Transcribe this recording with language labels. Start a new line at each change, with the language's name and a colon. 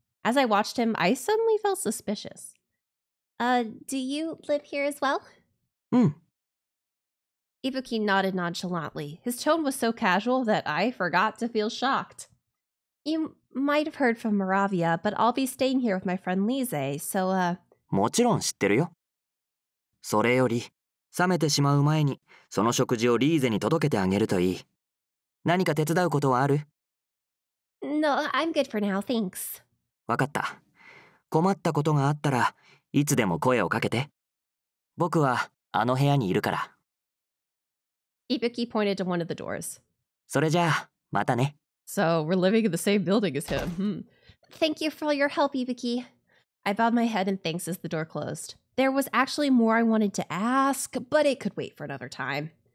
English: As I watched him, I suddenly felt suspicious. Do you live here as well? Ibuki nodded nonchalantly. His tone was so casual that I forgot to feel shocked. You might have heard from Moravia, but I'll be staying here with my friend Lise, so,
Japanese: もちろん知ってるよ。それより、冷めてしまう前に、その食事をリーゼに届けてあげるといい。何か手伝うことはある？
English: No, I'm good for now, thanks.
Japanese: わかった。困ったことがあったらいつでも声をかけて。僕はあの部屋にいるから。
English: Ibuki pointed to one of the doors.
Japanese: それじゃあ、またね。
English: So, we're living in the same building as him. Thank you for all your help, Ibuki. I bowed my head in thanks as the door closed. There was actually more I wanted to ask, but it could wait for another time.